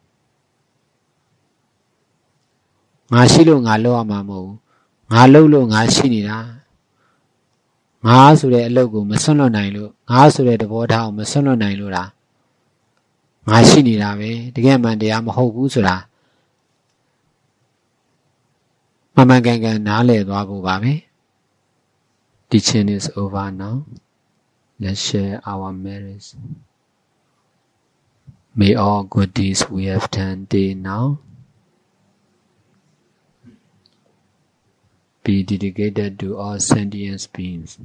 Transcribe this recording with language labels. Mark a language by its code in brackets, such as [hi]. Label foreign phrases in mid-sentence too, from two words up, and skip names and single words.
[my] ငါရှိလို့ငါလောက်ရမှာမဟုတ်ဘူးငါလောက်လို့ငါရှိနေတာငါဆိုတဲ့အလုပ်ကိုမဆွတ်လွတ်နိုင်လို့ငါဆိုတဲ့သဘောထားကိုမဆွတ်လွတ်နိုင်လို့လားငါရှိနေတာပဲတကယ်မှန်တရားမဟုတ်ဘူးဆိုတာမှန်ကန်ကန်နားလည်သွားဖို့ပါပဲ [en] Teaching is over now. Let's share our merits. May all good deeds we have done day now be dedicated to all sentient beings.